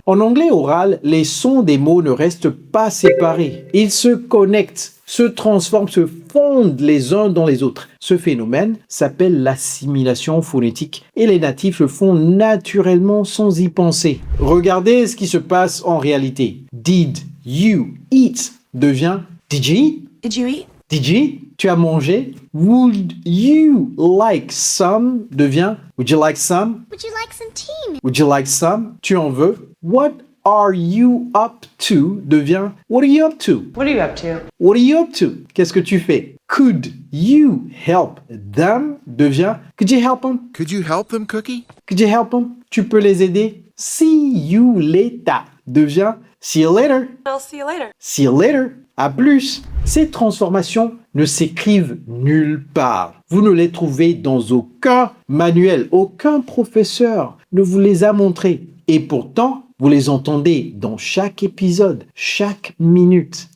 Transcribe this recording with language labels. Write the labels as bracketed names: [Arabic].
[French] En anglais oral, les sons des mots ne restent pas séparés. Ils se connectent, se transforment, se fondent les uns dans les autres. Ce phénomène s'appelle l'assimilation phonétique et les natifs le font naturellement sans y penser. Regardez ce qui se passe en réalité. [English] Did you eat devient Did you eat? Did you eat? Did you eat? [French] Tu as mangé? [English] Would you like some devient Would you like some? Would you like some tea? Would you like some? [French] Tu en veux? [English] What are you up to devient What are you up to? What are you up to? What are you up to? [French] Qu'est-ce que tu fais? [English] Could you help them devient Could you help them? Could you help them, Cookie? Could you help them? [French] Tu peux les aider? [English] See you later devient See you later. I'll see you later. See you later. [French] À plus. Ces transformations ne s'écrivent nulle part. Vous ne les trouvez dans aucun manuel. Aucun professeur ne vous les a montrées. Et pourtant, vous les entendez dans chaque épisode, chaque minute.